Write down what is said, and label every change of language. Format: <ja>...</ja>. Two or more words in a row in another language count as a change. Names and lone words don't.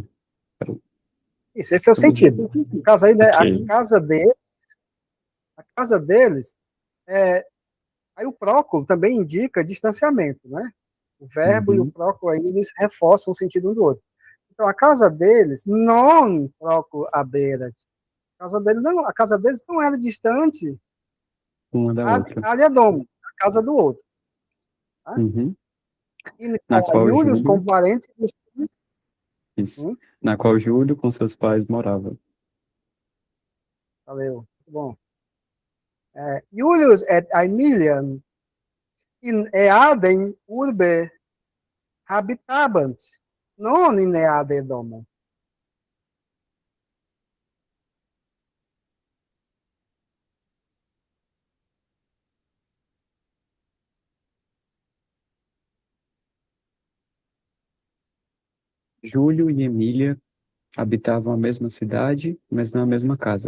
<pt>Isso, esse é o sentido. A casa, aí, né, Ok. a casa deles, aí o próculo também indica distanciamento, né? O verbo e o Uhum. próculo aí, eles reforçam o sentido um do outro. Então, a casa deles,</pt> <la>non próculo haberat.</la> <pt>A casa deles não era distante Uma da a outra. área dom, a casa do outro. Tá? Uhum. E Na qual Iulius, Júlio, como parente, isso. Na qual Júlio com seus pais morava. valeu, muito bom.</pt> <la>Iulius et Aemilian in eadem urbe habitabant, non in eade domo.</la> <pt>Júlio e Emília habitavam a mesma cidade, mas não a mesma casa.</pt>